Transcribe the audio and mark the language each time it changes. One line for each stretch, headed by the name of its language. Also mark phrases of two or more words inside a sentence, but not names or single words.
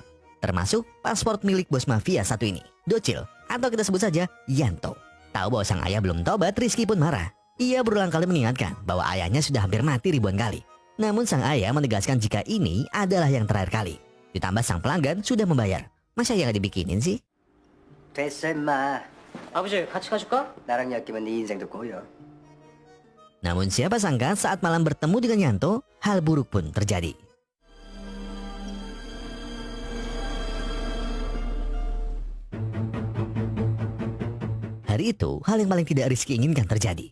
Indonesian: Termasuk paspor milik bos mafia satu ini, Docil, atau kita sebut saja Yanto. Tahu bahwa sang ayah belum tobat, Rizky pun marah. Ia berulang kali mengingatkan bahwa ayahnya sudah hampir mati ribuan kali. Namun sang ayah menegaskan jika ini adalah yang terakhir kali. Ditambah sang pelanggan sudah membayar. Masa ya nggak dibikinin sih?
Korean: 됐어 임마. 아버지 같이 가실까? 나랑 엮이면 네 인생도 고여.
Indonesian: Namun siapa sangka saat malam bertemu dengan Yanto, hal buruk pun terjadi. Hari itu, hal yang paling tidak Rizky inginkan terjadi.